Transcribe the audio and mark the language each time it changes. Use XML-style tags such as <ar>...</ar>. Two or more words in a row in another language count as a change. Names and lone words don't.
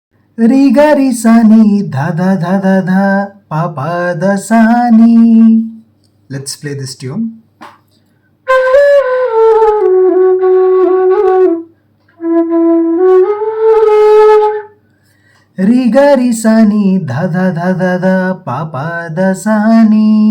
<en>ri ga ri sa ni dha dha dha dha dha pa pa da sa ni. Let's play this tune. ri ga ri sa ni dha dha dha dha dha pa pa da sa ni.</en>